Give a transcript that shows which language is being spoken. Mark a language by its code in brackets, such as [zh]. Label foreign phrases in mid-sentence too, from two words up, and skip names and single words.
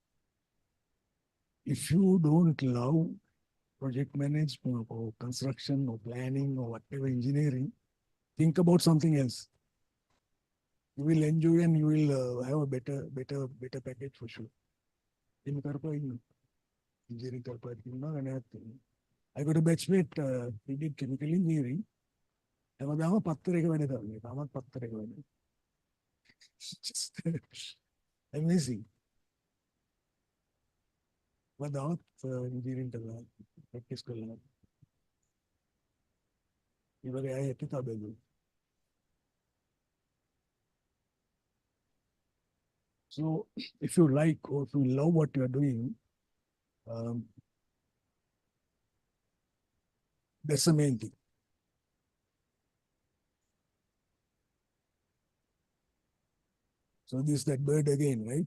[en] If you don't love project management or construction or planning or whatever engineering, think about something else. You will enjoy and you will have a better package for sure. Engineering I got a batchmate, he did chemical engineering. [si] හැමදාම පත්තරයක වැඩ කරන්නේ. තාමත් පත්තරයක වැඩ. [en] Just amazing. [si] වදාත් engineering කරලා practice කරලා. ඒ වගේ අය හිතා බැලුවා. [en] So if you like or if you love what you are doing, that's the main thing. So this is that bird again, right?